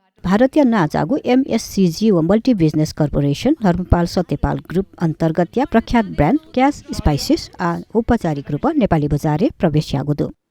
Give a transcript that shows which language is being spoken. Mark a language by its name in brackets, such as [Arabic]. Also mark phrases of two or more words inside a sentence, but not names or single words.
[Newari] भारतीय नाजागु MSCG व मल्टी बिजनेस कर्पोरेशन धर्मपाल सत्यपाल ग्रुप अन्तर्गत या प्रख्यात ब्रान्ड क्यास स्पाइसेस आ औपचारिक रूप नेपाली बजारे प्रवेश यागुदु